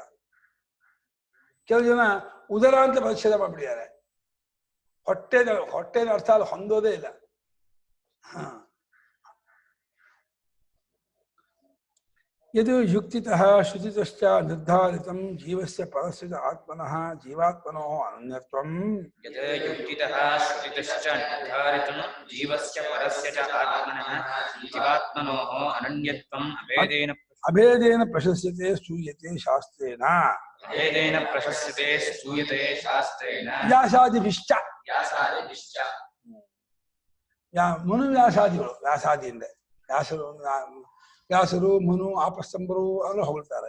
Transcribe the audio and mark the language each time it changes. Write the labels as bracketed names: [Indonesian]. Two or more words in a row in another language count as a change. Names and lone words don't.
[Kannada] ಕೆಲವು ಜನ ಉದರ ಅಂತ ಪರಿಚ್ಛೇದ ಮಾಡ್ಬಿಟ್ಟಿದ್ದಾರೆ. ಹೊಟ್ಟೆನ ಅರ್ಥ ಅದು ಹೊಂದೋದೇ ಇಲ್ಲ. [Sanskrit] ಯದು ಯುಕ್ತಿತಃ ಶ್ರುತಿತಶ್ಚ ನಿರ್ಧಾರಿತಂ ಜೀವಸ್ಯ ಪರಸ್ಯ ಆತ್ಮನಃ ಜೀವಾತ್ಮನೋ ಅನನ್ಯತ್ವಂ. ಯದ್ ಯುಕ್ತಿತಃ ಶ್ರುತಿತಶ್ಚ ನಿರ್ಧಾರಿತಂ ಜೀವಸ್ಯ ಪರಸ್ಯ ಚ ಆತ್ಮನಃ ಜೀವಾತ್ಮನೋಃ ಅನನ್ಯತ್ವಂ ಅಭೇದೇನ ಪ್ರಶಸ್ಯತೆ ಸ್ತೂಯತೆ ಶಾಸ್ತ್ರೇಣ. ಅಭೇದೇನ ಪ್ರಶಸ್ಯತೆ ಸ್ತೂಯತೆ ಶಾಸ್ತ್ರೇಣ. ವ್ಯಾಸಾದಿಭಿಶ್ಚ. ವ್ಯಾಸಾದಿಭಿಶ್ಚ. [Kannada] ಮನು ವ್ಯಾಸಾದಿಗಳು, ವ್ಯಾಸಾದಿಯಿಂದ ವ್ಯಾಸರು, ಮನು, ಆಪಸ್ತಂಬರು ಅವರು ಹೊಗಳ್ತಾರೆ.